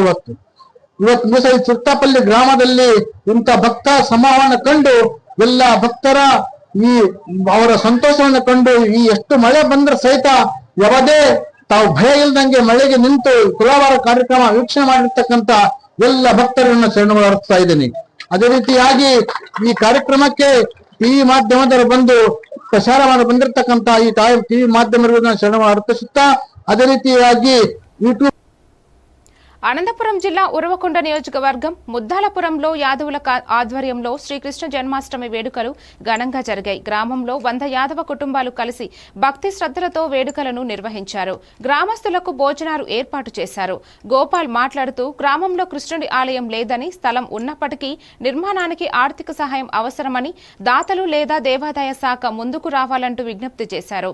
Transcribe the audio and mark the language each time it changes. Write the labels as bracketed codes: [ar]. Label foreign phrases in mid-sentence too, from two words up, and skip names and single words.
[kn] ಇವತ್ತು ದಿವಸ ಈ ಚಿರ್ತಪಲ್ಲಿ ಗ್ರಾಮದಲ್ಲಿ ಇಂಥ ಭಕ್ತ ಸಮೂಹವನ್ನು ಕಂಡು ಎಲ್ಲ ಭಕ್ತರ ಈ ಅವರ ಸಂತೋಷವನ್ನು ಕಂಡು ಈ ಎಷ್ಟು ಮಳೆ ಬಂದ್ರೆ ಸಹಿತ ಯಾವುದೇ ತಾವು ಭಯ ಇಲ್ದಂಗೆ ಮಳೆಗೆ ನಿಂತು ತುಲಾಭಾರ ಕಾರ್ಯಕ್ರಮ ವೀಕ್ಷಣೆ ಮಾಡಿರ್ತಕ್ಕಂಥ ಎಲ್ಲ ಭಕ್ತರನ್ನ ಶರಣಗಳು ಅರ್ಪಿಸ್ತಾ ಇದ್ದೀನಿ. ಅದೇ ರೀತಿಯಾಗಿ ಈ ಕಾರ್ಯಕ್ರಮಕ್ಕೆ ಟಿವಿ ಮಾಧ್ಯಮದವರು ಬಂದು ಪ್ರಸಾರ ಮಾಡಿ ಬಂದಿರತಕ್ಕಂತ ಈ ಟಿವಿ ಮಾಧ್ಯಮದವರನ್ನ ಶರಣಗಳು ಅರ್ಪಿಸುತ್ತಾ ಅದೇ ರೀತಿಯಾಗಿ ಯೂಟ್ಯೂಬ್ [te] అనంతపురం జిల్లా ఉరవకొండ నియోజకవర్గం ముద్దాలపురంలో యాదవుల ఆధ్వర్యంలో శ్రీకృష్ణ జన్మాష్టమి వేడుకలు ఘనంగా జరిగాయి. గ్రామంలో 100 యాదవ కుటుంబాలు కలిసి భక్తి శ్రద్ధలతో వేడుకలను నిర్వహించారు. గ్రామస్తులకు భోజనాలు ఏర్పాటు చేశారు. గోపాల్ మాట్లాడుతూ గ్రామంలో కృష్ణుడి ఆలయం లేదని, స్థలం ఉన్నప్పటికీ నిర్మాణానికి ఆర్థిక సహాయం అవసరమని దాతలు లేదా దేవాదాయ శాఖ ముందుకు రావాలంటూ విజ్ఞప్తి చేశారు.